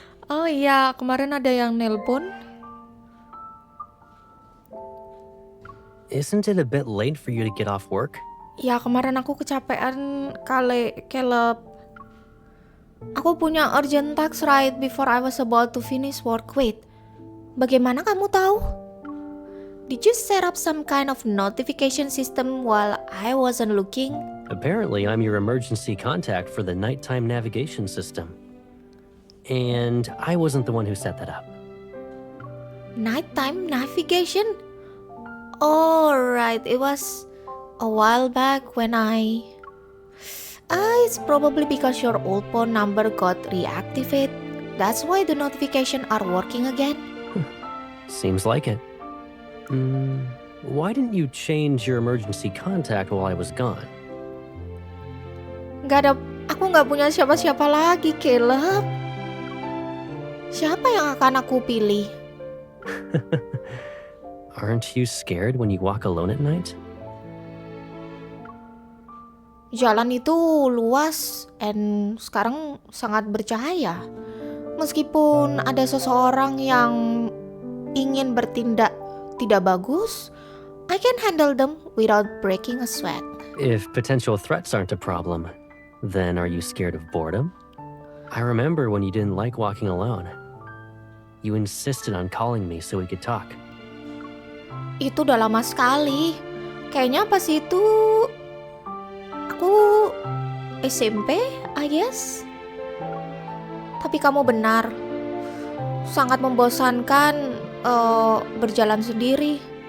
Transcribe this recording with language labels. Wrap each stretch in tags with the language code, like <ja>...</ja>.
<id>Oh iya, kemarin ada yang nelpon.</id> <en>Isn't it a bit late for you to get off work?</en> <id>Ya, kemarin aku kecapean kali, Caleb. Aku punya</id> <en>urgent task right before I was about to finish work.</en> <id>Wait, bagaimana kamu tahu?</id> <en>Did you set up some kind of notification system while I wasn't looking? Apparently, I'm your emergency contact for the nighttime navigation system. And I wasn't the one who set that up. Nighttime navigation? Oh, right. It was a while back when it's probably because your old phone number got reactivated. That's why the notifications are working again. Seems like it. Why didn't you change your emergency contact while I was gone?</en> <id>Aku nggak punya siapa-siapa lagi, Caleb. Siapa yang akan aku pilih?</id> <en>Aren't you scared when you walk alone at night?</en> <id>Jalan itu luas dan sekarang sangat bercahaya. Meskipun ada seseorang yang ingin bertindak tidak bagus,</id> <en>I can handle them without breaking a sweat. If potential threats aren't a problem, then are you scared of boredom? I remember when you didn't like walking alone. You insisted on calling me so we could talk.</en> <id>Itu udah lama sekali. Kayaknya pas itu aku SMP,</id> <en>I guess.</en> <id>Tapi kamu benar. Sangat membosankan berjalan sendiri.</id>